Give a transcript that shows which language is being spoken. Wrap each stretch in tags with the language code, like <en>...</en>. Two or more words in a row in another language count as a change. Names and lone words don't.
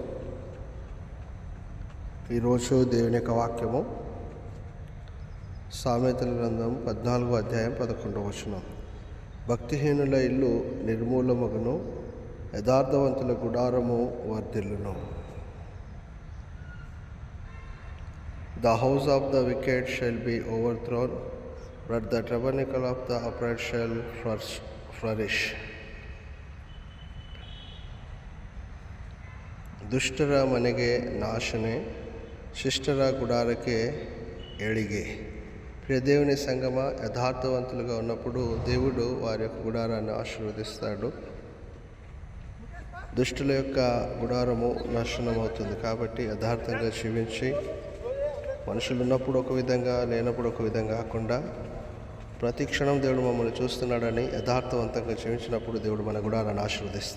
<te>ఈరోజు దేవుని యొక్క వాక్యము సామెతల గ్రంథం 14వ అధ్యాయం 11వ వచనం. భక్తిహీనుల ఇల్లు నిర్మూలమగును, యథార్థవంతుల గుడారము వర్ధిల్లును.</te> <en>The house of the wicked shall be overthrown, but the tabernacle of the upright shall flourish.</en> <kn>ದುಷ್ಟರ ಮನೆಗೆ ನಾಶನೆ, ಶಿಷ್ಟರ ಗುಡಾರಕ್ಕೆ ಏಳಿಗೆ.</kn> <te>ప్రియ దేవుని సంగమ, యథార్థవంతులుగా ఉన్నప్పుడు దేవుడు వారి యొక్క గుడారాన్ని ఆశీర్వదిస్తాడు. దుష్టుల యొక్క గుడారము నాశనం అవుతుంది. కాబట్టి యథార్థంగా జీవించి, మనుషులు ఉన్నప్పుడు ఒక విధంగా, లేనప్పుడు ఒక విధంగా కాకుండా ప్రతి క్షణం దేవుడు మమ్మల్ని చూస్తున్నాడని యథార్థవంతంగా జీవించినప్పుడు దేవుడు మన గుడారాన్ని ఆశీర్వదిస్తాడు.</te>